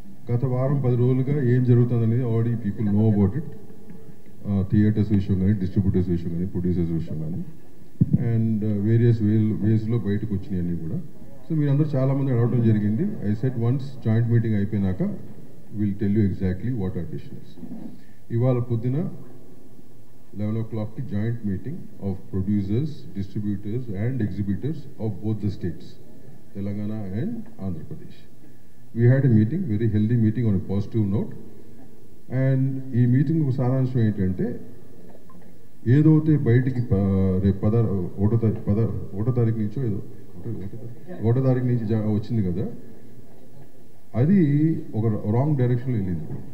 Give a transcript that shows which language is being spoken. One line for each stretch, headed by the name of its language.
Telugu: గత వారం 10 రోజులుగా ఏం జరుగుతుందనేది
English: Already people know about it.
Telugu: Theatres విషయం కానీ, డిస్ట్రిబ్యూటర్స్ విషయం కానీ, ప్రొడ్యూసర్స్ విషయం కానీ, అండ్ వేరియస్ వేస్లో బయటకు వచ్చినాయి అన్నీ కూడా.
English: so
Telugu: మీరందరూ చాలామంది అడగడం జరిగింది.
English: I said once joint meeting అయిపోయినాక will tell you exactly what are decisions.
Telugu: ఇవాళ పొద్దున
English: 11 o'clock joint meeting of producers, distributors and exhibitors of both the states, Telangana and Andhra Pradesh. We had a meeting, very healthy meeting on a positive note.
Telugu: And ఈ meeting సారాంశం ఏంటంటే ఏదైతే బయటికి రేపు 1వ తారీఖు నుంచో ఏదో 1వ తారీఖు నుంచి వచ్చింది కదా, అది ఒక రాంగ్ డైరెక్షన్లో వెళ్ళింది.